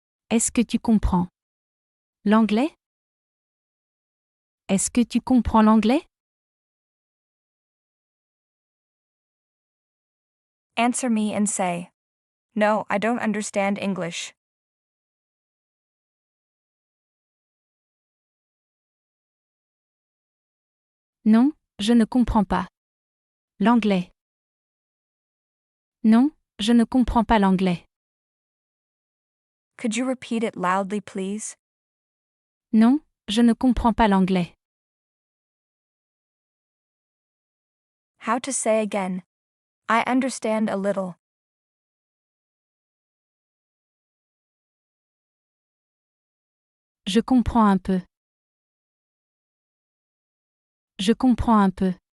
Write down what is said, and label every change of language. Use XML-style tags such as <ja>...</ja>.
<fr>Est-ce que tu comprends l'anglais? Est-ce que tu comprends l'anglais?</fr> <en>Answer me and say, no, I don't understand English.</en> <fr>Non, je ne comprends pas l'anglais. Non, je ne comprends pas l'anglais.</fr> <en>Could you repeat it loudly, please?</en> <fr>Non, je ne comprends pas l'anglais.</fr> <en>How to say again, I understand a little.</en> <fr>Je comprends un peu. Je comprends un peu.</fr>